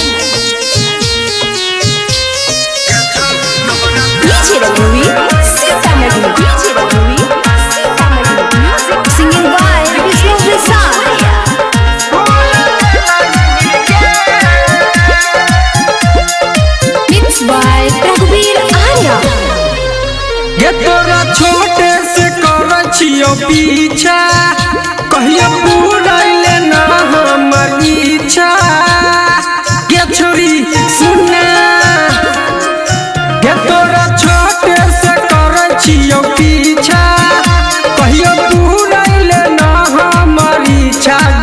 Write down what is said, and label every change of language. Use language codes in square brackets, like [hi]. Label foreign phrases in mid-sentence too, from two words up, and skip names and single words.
[en] DJ Raghuvi Sitamarhi, DJ Raghuvi Sitamarhi, singing by Vishnu Prasad, mix by Raghuvir Arya. [anp] ये तोरा छोटे से कर छियो पीछा, कहियो पूरैले ना हमर इच्छा। ये छोरी सुना, ये तोरा छोटे से कर छियो पीछा, कहियो पूरैले ना हमर इच्छा।